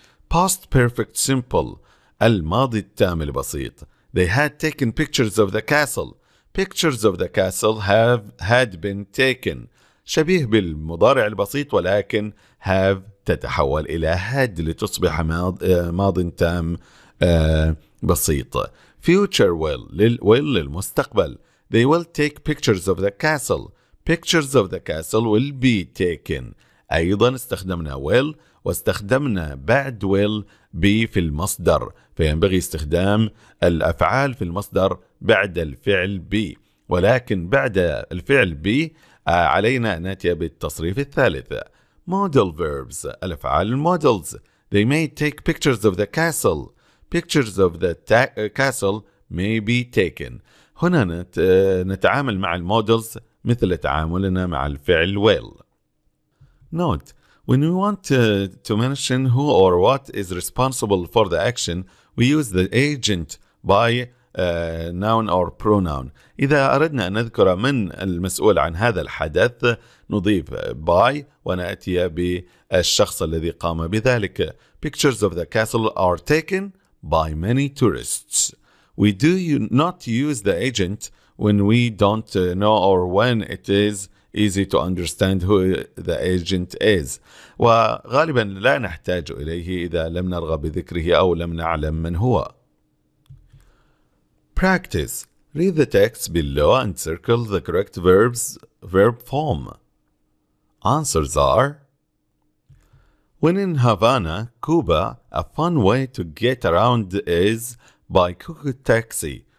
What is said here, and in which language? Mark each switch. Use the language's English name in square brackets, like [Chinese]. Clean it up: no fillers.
[English] Past perfect simple [Arabic] الماضي التام البسيط [English] They had taken pictures of the castle. Pictures of the castle had been taken. [Arabic] شبيه بالمضارع البسيط، ولكن have تتحول إلى had لتصبح ماض تام بسيط. [English] Future will للمستقبل They will take pictures of the castle. Pictures of the castle will be taken. [Arabic] أيضا استخدمنا will واستخدمنا بعد will be في المصدر، فينبغي استخدام الأفعال في المصدر بعد الفعل be، ولكن بعد الفعل be علينا أن نأتي بالتصريف الثالث. [English] Modal verbs [Arabic] الأفعال models [English] They may take pictures of the castle. Pictures of the castle may be taken. [Arabic] هنا نتعامل مع المودلز مثل تعاملنا مع الفعل will. [English] Note: when we want to mention who or what is responsible for the action, we use the agent by noun or pronoun. [Arabic] إذا أردنا أن نذكر من المسؤول عن هذا الحدث نضيف by ونأتي بالشخص الذي قام بذلك. [English] Pictures of the castle are taken by many tourists. We do not use the agent when we don't know or when it is easy to understand who the agent is. [Arabic] وغالبا لا نحتاج إليه إذا لم نرغب بذكره أو لم نعلم من هو. [English] Practice. Read the text below and circle the correct verb form. Answers are: when in Havana, Cuba, a fun way to get around is by cuckoo taxi.